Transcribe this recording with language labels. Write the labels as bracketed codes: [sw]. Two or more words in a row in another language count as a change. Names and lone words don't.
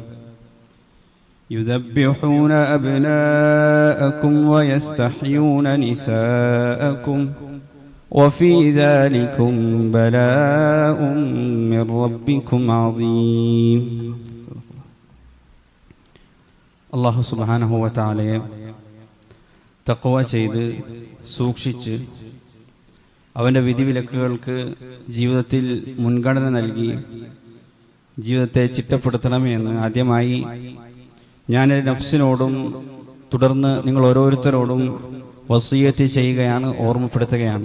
[ar] يذبحون أبناءكم ويستحيون نساءكم وفي ذلكم بلاء من ربكم عظيم الله سبحانه وتعالى [ml] തഖ്വ ചെയ്ത് സൂക്ഷിച്ച് അവൻ്റെ വിധിവിലക്കുകൾക്ക് ജീവിതത്തിൽ മുൻഗണന നൽകി ജീവിതത്തെ ചിട്ടപ്പെടുത്തണമെന്ന് ആദ്യമായി ഞാൻ എൻ്റെ നഫ്സിനോടും തുടർന്ന് നിങ്ങൾ ഓരോരുത്തരോടും വസിയ്യത്ത് ചെയ്യുകയാണ്, ഓർമ്മപ്പെടുത്തുകയാണ്.